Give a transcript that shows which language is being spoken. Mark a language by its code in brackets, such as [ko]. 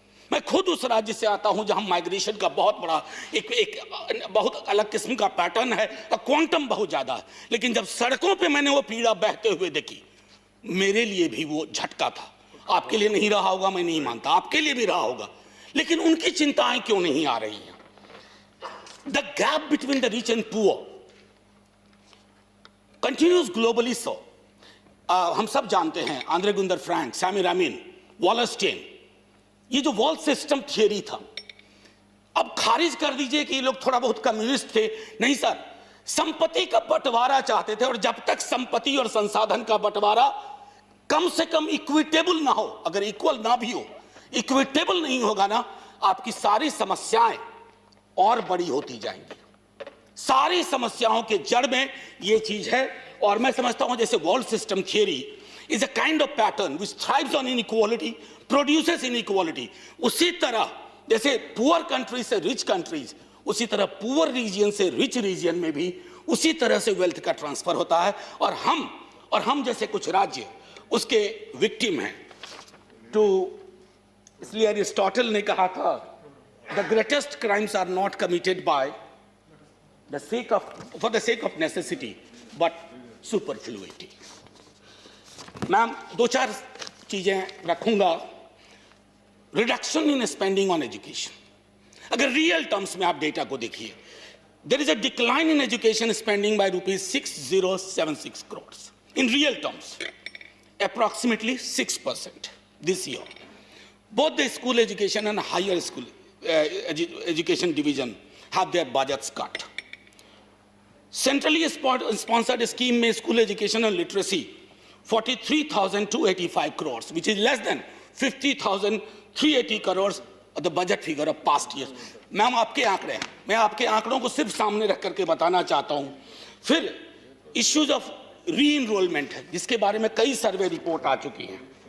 [hi] मैं खुद उस राज्य से आता हूं जहां माइग्रेशन का बहुत बड़ा एक बहुत अलग किस्म का पैटर्न है और क्वांटम बहुत ज्यादा है, लेकिन जब सड़कों पे मैंने वो पीड़ा बहते हुए देखी, मेरे लिए भी वो झटका था। आपके लिए नहीं रहा होगा, मैं नहीं मानता, आपके लिए भी रहा होगा, लेकिन उनकी चिंताएं क्यों नहीं आ रही हैं? [en] The gap between the rich and poor continues globally so. [hi] हम सब जानते हैं आंद्रे गुंदर फ्रैंक, सैमी रामिन, वॉलस्टेन, ये जो वॉल सिस्टम थियरी था, अब खारिज कर दीजिए कि ये लोग थोड़ा बहुत कम्युनिस्ट थे। नहीं सर, संपत्ति का बंटवारा चाहते थे, और जब तक संपत्ति और संसाधन का बंटवारा कम से कम इक्विटेबल ना हो, अगर इक्वल ना भी हो, इक्विटेबल नहीं होगा ना, आपकी सारी समस्याएं और बड़ी होती जाएंगी। सारी समस्याओं के जड़ में ये चीज है। और मैं समझता हूं जैसे [en] world system theory is a kind of pattern which thrives on inequality, produces inequality, [hi] उसी तरह जैसे पुअर कंट्रीज से रिच कंट्रीज, उसी तरह पुअर रीजन से रिच रीजन में भी उसी तरह से वेल्थ का ट्रांसफर होता है। और हम जैसे कुछ राज्य उसके विक्टिम हैं। तो इसलिए एरिस्टोटल ने कहा था, [en] the greatest crimes are not committed by for the sake of necessity but superfluity. [hi] Ma'am 2-4 चीजें रखूंगा। [en] reduction in spending on education, [hi] अगर रियल टर्म्स में आप डेटा को देखिए, [en] There is a decline in education spending by ₹6076 crores in real terms, approximately 6% this year. Both the school education and higher school education division have their budgets cut. Centrally sponsored scheme में school education and literacy 43,285 crores, which is less than 50,380 crores the budget figure of past year. [hi] Ma'am आपके आंकड़े हैं, मैं आपके आंकड़ों को सिर्फ सामने रख करके बताना चाहता हूं। फिर इश्यूज ऑफ री इनरोलमेंट है, जिसके बारे में कई सर्वे रिपोर्ट आ चुकी हैं।